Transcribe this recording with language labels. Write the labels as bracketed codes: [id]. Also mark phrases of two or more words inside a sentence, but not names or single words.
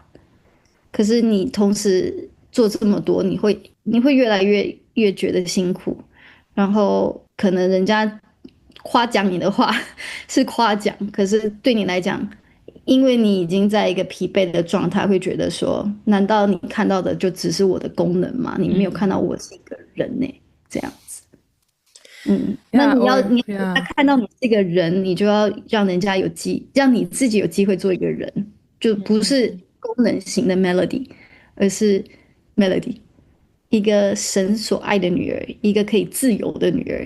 [zh] 可是你同時做這麼多，你會越來越覺得辛苦，然後可能人家誇獎你的話是誇獎，可是對你來講，因為你已經在一個疲憊的狀態，會覺得說，難道你看到的就只是我的功能嗎？你沒有看到我是一個人呢？這樣子。那你要看到你這個人，你就要讓人家讓你自己有機會做一個人，就不是功能型的 Melody， 而是 Melody， 一個神所愛的女兒，一個可以自由的女兒。